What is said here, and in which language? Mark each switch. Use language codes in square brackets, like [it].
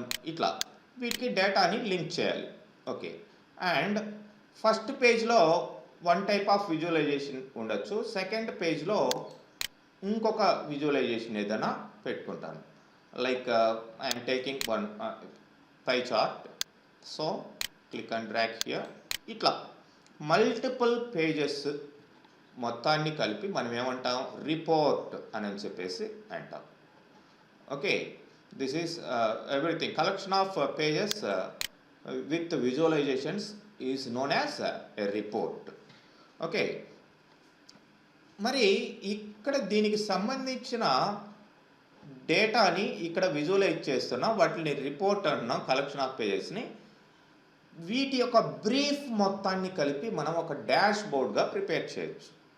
[te] ఇట్లా వీటికి డేటాని లింక్ చేయాలి. ఓకే, అండ్ ఫస్ట్ పేజ్లో 1 టైప్ ఆఫ్ విజువలైజేషన్ ఉండొచ్చు, సెకండ్ పేజ్లో ఇంకొక విజువలైజేషన్ ఏదైనా పెట్టుకుంటాను. [en] Like I'm taking 1 pie chart, so click and drag here. [te] ఇట్లా మల్టిపుల్ పేజెస్ మొత్తాన్ని కలిపి మనం ఏమంటాం, రిపోర్ట్ అని చెప్పేసి అంటాం. [en] Okay, this is everything, collection of pages with visualizations is known as a report. [te] Okay, మరి ఇక్కడ దీనికి సంబంధించిన డేటాని ఇక్కడ విజువలైజ్ చేస్తున్నాం, వాటిని రిపోర్ట్ అంటున్నాం, కలెక్షన్ ఆఫ్ పేజెస్ని. వీటి యొక్క బ్రీఫ్ మొత్తాన్ని కలిపి మనం ఒక డాష్ బోర్డ్గా ప్రిపేర్ చేయొచ్చు.